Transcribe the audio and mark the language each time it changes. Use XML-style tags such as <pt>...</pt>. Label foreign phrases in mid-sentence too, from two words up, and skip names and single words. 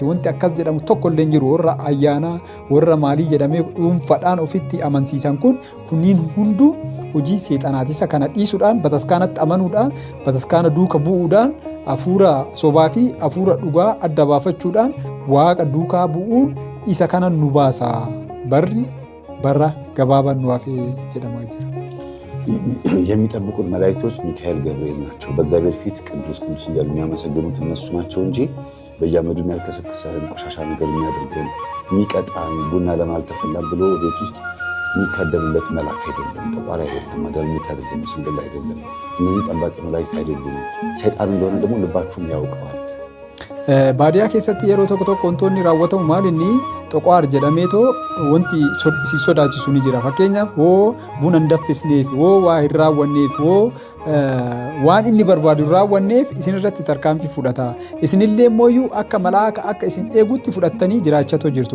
<om>Wanti akkas jedhamu tokkollee hin jiru. Warra ayyaanaa warra maalii jedhamee dhuunfaadhaan ofitti amansiisan kunniin hunduu hojii seexanaati. Isa kana dhiisuudhaan bataskaanatti amanuudhaan bataskaana duuka bu'uudhaan hafuura sobaa fi hafuura dhugaa adda baafachuudhaan waaqa duukaa bu'uun isa kana nu baasa. Barri bara gabaaban nu hafee jedhamaa jira.</om> <am>የሚጠብቁት መላእክቶች ሚካኤል ገብርኤል ናቸው። በእግዚአብሔር ፊት ቅዱስ ቅዱስ እያሉ የሚያመሰግኑት እነሱ ናቸው እንጂ በየአመዱ የሚያልከሰክሰን ቆሻሻ ነገር የሚያደርገን የሚቀጣን ቡና ለማልተፈላም ብሎ ቤት ውስጥ የሚካደምለት መልአክ አይደለም። ጠቋሪ አይደለም። አዳልሞት አይደለም። ስንግል አይደለም። እነዚህ ጠባቂ መላእክት አይደሉም። ሰይጣን እንደሆነ ደግሞ ልባችሁም ያውቀዋል።</am> <om>baadiyyaa keessatti yeroo tokko tokko wantoonni raawwatamu maalinni xoqaar jedhameetoo wanti si sodaachisu ni jira. Fakkeenyaaf buna hin danfisneef waa hin raawwanneef waan inni barbaadu hin raawwanneef isin irratti tarkaanfii fudhata. Isinillee mooyyuu akka malaaka akka isin eegutti fudhattanii jiraachatoo jirtu.</om>